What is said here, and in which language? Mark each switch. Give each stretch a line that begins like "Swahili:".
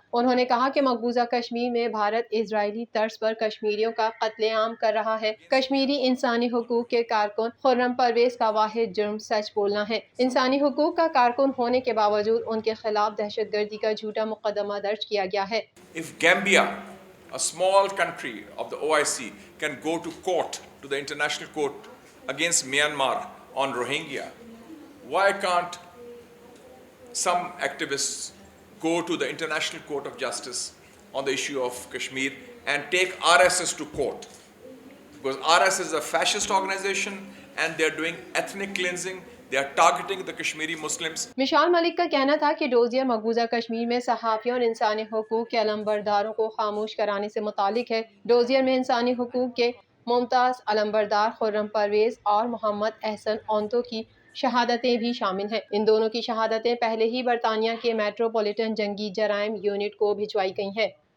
Urdu: انہوں نے کہا کہ مقبوضہ کشمیر میں بھارت اسرائیلی طرز پر کشمیریوں کا قتل عام کر رہا ہے. کشمیری انسانی حقوق کے کارکن خرم پرویز کا واحد جرم سچ بولنا ہے. انسانی حقوق کا کارکن ہونے کے باوجود ان کے خلاف دہشت گردی کا جھوٹا مقدمہ درج کیا گیا ہے.
English: If Gambia, a small country of the OIC, can go to court, to the international court against Myanmar on Rohingya, why can't some activists go to the International Court of Justice on the issue of Kashmir and take RSS to court? Because RSS is a fascist organization and they are doing ethnic cleansing. They are targeting the Kashmiri Muslims.
Urdu: Mashal ملک کا کہنا تھا کہ dossier مقبوضہ کشمیر میں صحافیوں اور انسانی حقوق کے علمبرداروں کو خاموش کرانے سے متعلق ہے. ڈوزیئر میں انسانی حقوق کے ممتاز علمبردار خرم پرویز اور محمد احسن اونتو کی شہادتیں بھی شامل ہیں. ان دونوں کی شہادتیں پہلے ہی برطانیہ کے میٹروپولیٹن جنگی جرائم یونٹ کو بھجوائی گئی ہیں.